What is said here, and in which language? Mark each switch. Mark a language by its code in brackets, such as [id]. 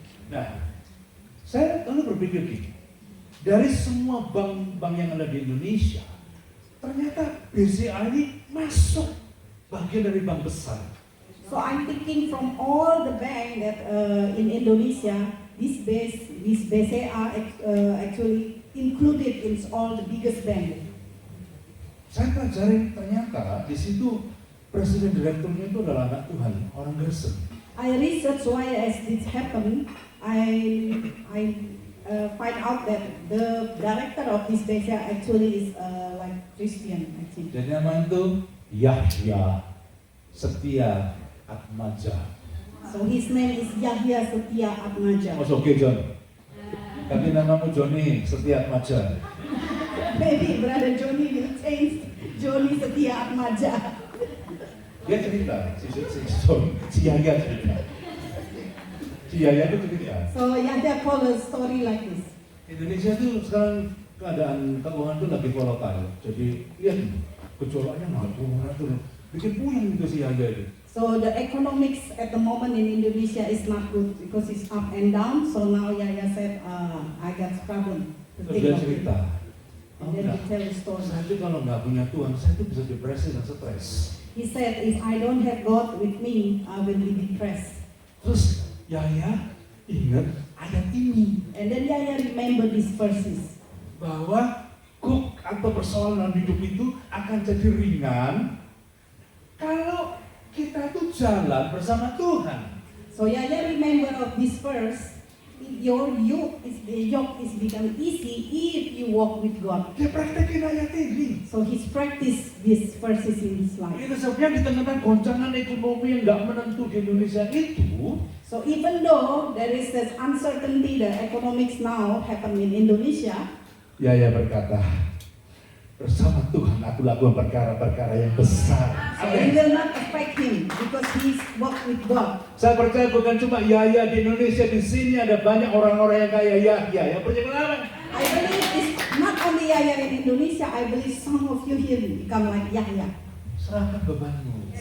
[id] Nah, saya lalu berpikir gini, dari semua bank-bank yang ada di Indonesia, ternyata BCA ini masuk bagian dari bank besar. [en] So I'm thinking from all the bank that in Indonesia, this BCA actually included in all the biggest bank. [id] Saya pelajari ternyata di situ presiden direkturnya itu adalah anak Tuhan, orang Gresik. [en] I research why as this happened. I find out that the director of this BCA actually is like Christian actually. [id] Jadi nama itu Yahya Setia Atmaja. [en] So his name is Yahya Setia Atmaja. [id] Oh, oke John. Tapi namamu Joni Setia Atmaja. [en] Maybe Brother Johnny will change Johnny Setia Atmaja. [id] Dia cerita, si Yahya cerita. Si Yahya itu cerita. [en] So Yahya told a story like this. [id] Indonesia tuh sekarang keadaan keuangan tuh lagi volatile. Jadi lihat gejolaknya naik turun. Bikin puyeng itu si Yahya itu. [en] So the economics at the moment in Indonesia is not good because it's up and down. So now Yahya said, I got problem to [id] Terus [en] think [id] dia [en] of it. [id] cerita. [en] And then he tell the story. [id] Saya itu kalau nggak punya Tuhan, saya tuh bisa depresi dan stres. [en] He said, if I don't have God with me, I will be depressed. [id] Terus Yahya ingat ayat ini [en] And then Yahya remember these verses. [id] bahwa kuk atau persoalan hidup itu akan jadi ringan kalau kita tuh jalan bersama Tuhan. [en] So Yahya remember of this verse. Your yoke is become easy if you walk with God. [id] Dia praktekin ayat ini. [en] So he's practiced these verses in his life. [id] Itu sebabnya di tengah goncangan ekonomi yang nggak menentu di Indonesia itu, [en] So even though there is this uncertainty, the economics now happen in Indonesia, [id] Yahya berkata, bersama Tuhan aku lakukan perkara-perkara yang besar. [en] so it will not affect him because he's walked with God. [id] Saya percaya bukan cuma Yahya di Indonesia, di sini ada banyak orang-orang yang kayak Yahya yang percaya kenapa? [en] I believe it's not only Yahya in Indonesia, I believe some of you here become like Yahya. [id] Serahkan bebanmu.